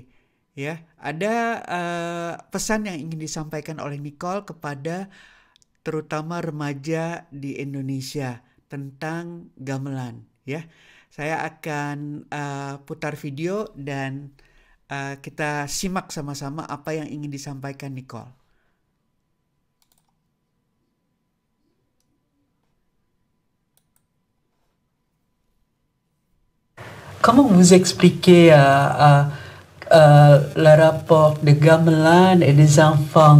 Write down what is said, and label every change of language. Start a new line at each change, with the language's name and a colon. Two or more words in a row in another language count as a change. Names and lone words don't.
Indonesian: Ya, ada pesan yang ingin disampaikan oleh Nicole kepada terutama remaja di Indonesia tentang gamelan ya. Saya akan putar video dan kita simak sama-sama apa yang ingin disampaikan Nicole.
French: Comment vous expliquez le rapport de gamelan et des enfants?